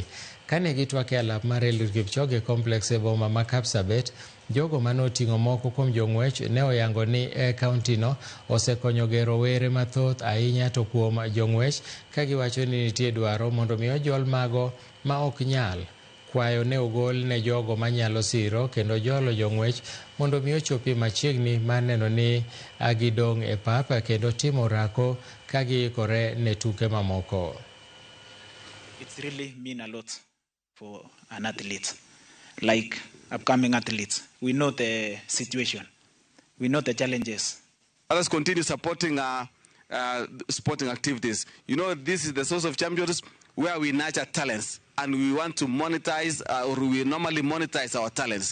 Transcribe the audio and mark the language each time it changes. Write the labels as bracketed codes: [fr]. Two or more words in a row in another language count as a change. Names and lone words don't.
[luo] Kane gitwak e alap mar Eliud Kipchoge complex e boma ma Kapsabet, jogo manoting'o moko kuom jong'wech ne oyango ni kauntino osekonyo gero were mathoth ahinya to kuom jong'wech ka giwacho ni nitie dwaro mondo mi ojol mago ma ok nyal. Kwayo ne ogol ne jogo manyalo siro kendo jolo jong'wech mondo mi ochopi machiegni mar neno ni gidong' e pap kendo timo orako ka giikore ne tuke mamoko. [en] It's really mean a lot for an athlete, like upcoming athletes. We know the situation. We know the challenges. Let us continue supporting sporting activities. You know, this is the source of champions where we nurture talents and we want to monetize or we normally monetize our talents.